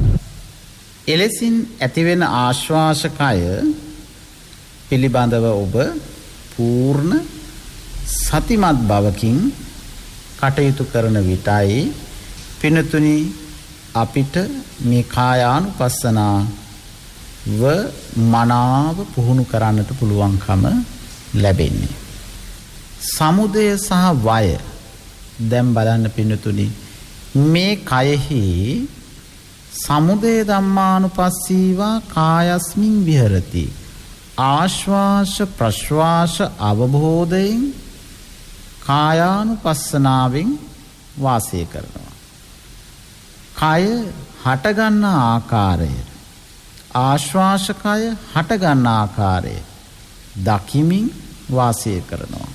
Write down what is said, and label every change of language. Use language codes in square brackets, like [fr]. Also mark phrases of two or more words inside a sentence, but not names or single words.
[si] එලෙසින් ඇතිවෙන ආශ්වාසකය පිළිබඳව ඔබ පූර්ණ සතිමත් බවකින් කටයුතු කරන විටයි පිනතුනි අපිට මේ කායානුපස්සනාව මනාව පුහුණු කරන්නට පුළුවන්කම ලැබෙන්නේ. සමුදය සහ වය දැන් බලන්න පිනතුනි මේ කයෙහි [pi] සමුදය ධම්මානුපස්සීවා කායස්මින් විහෙරති. [si] ආශ්වාස ප්‍රශ්වාස අවබෝධයෙන් කායානුපස්සනාවෙන් වාසය කරනවා. කය හටගන්න ආකාරය ආශ්වාසකය හටගන්න ආකාරය දකිමින් වාසය කරනවා.